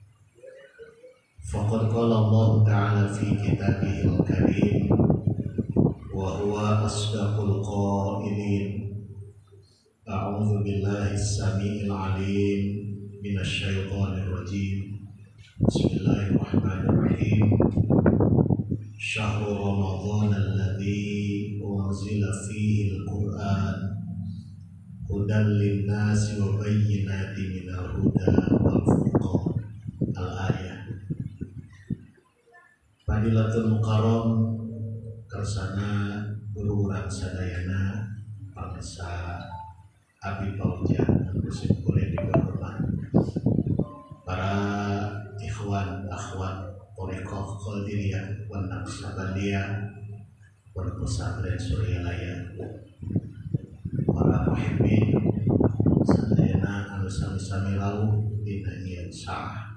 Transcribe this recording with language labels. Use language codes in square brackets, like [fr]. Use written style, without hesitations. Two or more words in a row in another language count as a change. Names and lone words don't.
[ar] فقد قال الله تعالى في كتابه الكريم وهو أصدق القائلين. أعوذ بالله السميع العليم من الشيطان الرجيم. Bismillahirrahmanirrahim. شهر رمضان الذي أنزل فيه القرآن هدى للناس وبينات من الهدى والفرقان. Al-ayah. فضيلة المكرم [su] kersana guru-guru sadayana pangsa Abi Paujan musim kuliah di Bogor, para ikhwan akhwat Thariqah Qadiriyah wan Naqsabandiyah wal Pesantren Suryalaya, para muhibbin sadayana anu sami-sami rawuh dina ieu saah.